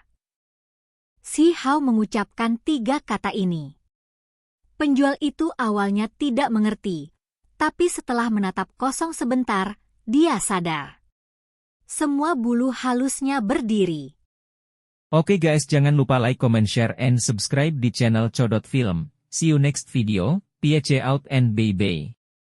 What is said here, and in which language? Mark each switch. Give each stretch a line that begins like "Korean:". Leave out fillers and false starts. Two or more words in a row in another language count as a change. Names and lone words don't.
Indonesian: Si Hao mengucapkan 3 kata ini. Penjual itu awalnya tidak mengerti, tapi setelah menatap kosong sebentar, dia sadar. Semua bulu halusnya berdiri. Oke guys, jangan lupa
English: like, comment, share, and subscribe
Indonesian: di channel Codot Film.
English: See you next video, peace out and bye-bye.